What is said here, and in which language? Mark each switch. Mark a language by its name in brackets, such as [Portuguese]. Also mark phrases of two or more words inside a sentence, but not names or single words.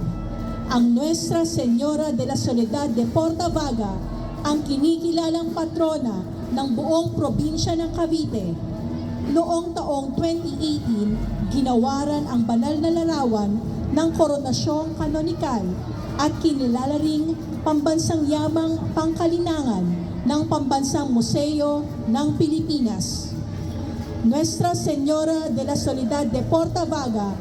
[Filipino] Ang Nuestra Señora de la Soledad de Portavaga ang kinikilalang patrona ng buong probinsya ng Cavite. Noong taong 2018, ginawaran ang banal na larawan ng koronasyong kanonikal at kinilala ring pambansang yamang pangkalinangan ng Pambansang Museo ng Pilipinas. Nuestra Señora de la Soledad de Portavaga,